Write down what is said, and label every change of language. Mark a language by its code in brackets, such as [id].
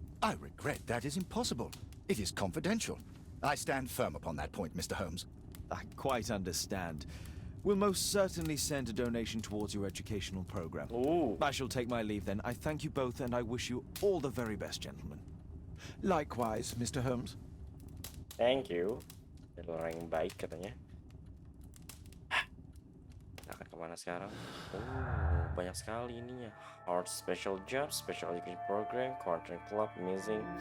[en] I regret that is impossible. It is confidential. I stand firm upon that point, Mr. Holmes. I quite understand. We'll most certainly send a donation towards your educational program. Ooh. I shall take my leave then. I thank you both and I wish you all the very best, gentlemen. Likewise, Mr. Holmes. Thank you. [id] Jadi orang yang baik katanya. Kita akan kemana sekarang? Oh, banyak sekali ininya. [en] Hard special job, special education program, country club, missing.